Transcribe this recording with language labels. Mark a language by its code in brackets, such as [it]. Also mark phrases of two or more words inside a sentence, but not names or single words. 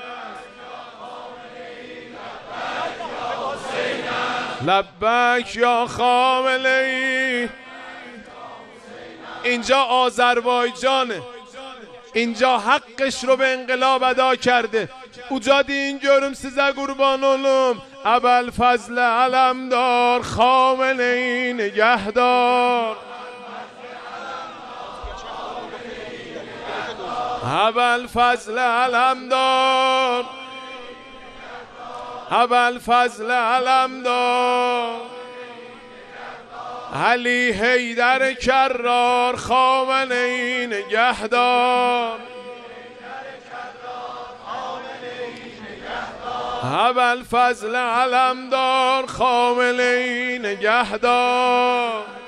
[fa] لبک یا خامنه‌ای اینجا آذربایجانه اینجا حقش رو به انقلاب ادا کرده اوجا [az] deyin görüm size kurban olum [fa] Ebelfazl Alemdar Khamenei نگهدار Ebelfazl Alemdar Ebelfazl Alemdar علی حیدر کرار خامنه‌ای نگهدار ابوالفضل علمدار خامنه‌ای نگهدار